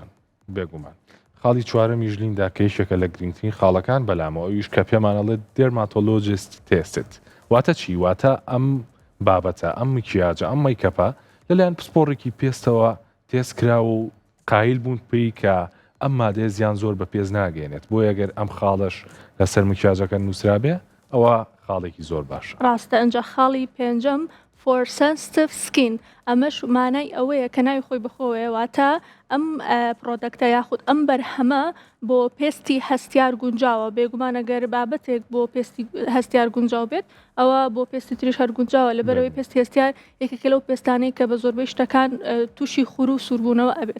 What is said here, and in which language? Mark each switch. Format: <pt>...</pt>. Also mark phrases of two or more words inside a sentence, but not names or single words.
<ckb>بێگومان خاڵی چوارەمی ژلیندا کەیشێکە لە گرنگترین خاڵەکان بەلامەوە ئەویش کە پێمانەڵێت</ckb> <en>dermatologist test</en> <ckb>واتە چی واتە ئەم بابەتە ئەم مکیاجە ئەم میکەپە لەلایەن پسپۆڕێکی پێستەوە تێستکراوە و قایل بوون پێی کە ئەم مادەیە زیان زۆر بە پێز ناگەێنێت بۆ ئەگەر ئەم خاڵش لەسەر مکیاجەکە نووسرابێ ئەوە خاڵێکی زۆر باشە ڕاستە ئەنجا خاڵی پێنجەم</ckb> <en>for sensitive skin</en> <ckb>ئەمەش مانای ئەوەیە کە ناوی خۆی بخۆوێ واتە ئەم پرۆدەکتە یاخود ئەم بەرهەمە بۆ پێستی هەستیار گونجاوە بێگومانەگەر بابەتێک بۆ پێستی هەستیار گونجاو بێت ئەوە بۆ پێستی تریش هەر گونجاوە لەبەرەوەی پێستی هەستیار یەکێکە لەو پێستانەی کە بە زۆربەی شتەکان تووشی خوور و سووربوونەوە ئەبێت</ckb>